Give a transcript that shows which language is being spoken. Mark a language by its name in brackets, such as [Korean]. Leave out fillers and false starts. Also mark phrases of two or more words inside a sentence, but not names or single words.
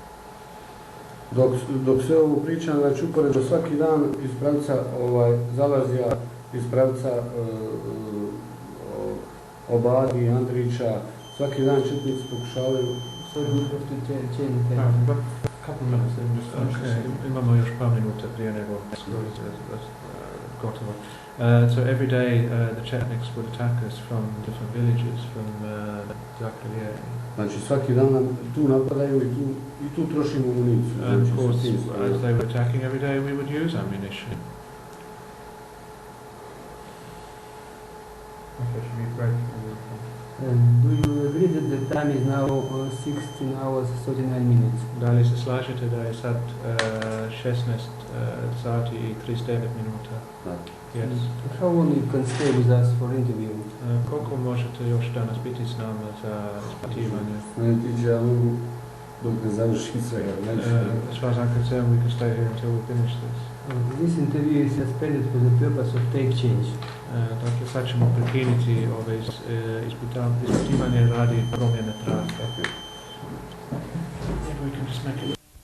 [Bosnian] Dok sve ovo pričam, znači uporedo svaki dan iz pravca Zalazija, iz pravca Obadi, Andrića, svaki dan četnici pokušavaju. [English] Couple minutes, then just finish Okay, this. [Bosnian] imamo još par minuta prije nego gotovo. [English] So every day the Chetniks would attack us from different villages, from Zakrilje. [Bosnian] Znači svaki dan nam tu napadaju i tu trošimo municiju. [English] And of [Bosnian] Znači, [English] course, [Bosnian] sa tim [English] as they were attacking every day, we would use ammunition. Okay, should we break? Do you agree that the time is now 16 hours 39 minutes? [Bosnian] Da li se slažete da je sad 16 sati i 39 minuta? Da. [English] Yes. How long you can stay with us for interview? [Bosnian] Koliko možete još danas biti s nama za ispitivanje? Ne tiđe, ja mogu dok ne završim sve. [English] As far as I'm concerned, we can stay here until we finish this. This interview is suspended for the purpose of take change. [Bosnian] Dakle, sad ćemo prekinuti ove ispitivanje radi promjene trake. [English] Maybe we can just make it